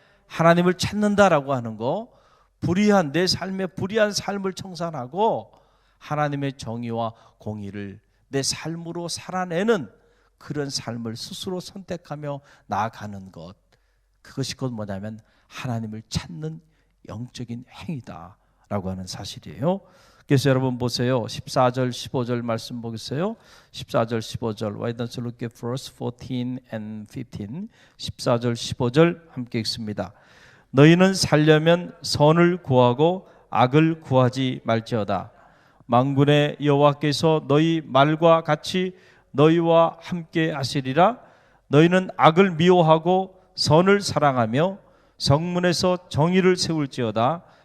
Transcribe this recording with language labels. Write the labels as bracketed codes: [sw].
[ko] 하나님을 찾는다라고 하는 거, 불의한 내 삶의 불의한 삶을 청산하고 하나님의 정의와 공의를 내 삶으로 살아내는 그런 삶을 스스로 선택하며 나아가는 것, 그것이 곧 뭐냐면 하나님을 찾는 영적인 행위다라고 하는 사실이에요. 그래서 여러분 보세요. 14절 15절 말씀 보겠어요. [en] 14절 15절 Why don't you look at verse 14 and 15. [ko] 14절 15절 함께 읽습니다. 너희는 살려면 선을 구하고 악을 구하지 말지어다. 만군의 여호와께서 너희 말과 같이 너희와 함께 하시리라. 너희는 악을 미워하고 선을 사랑하며 성문에서 정의를 세울지어다.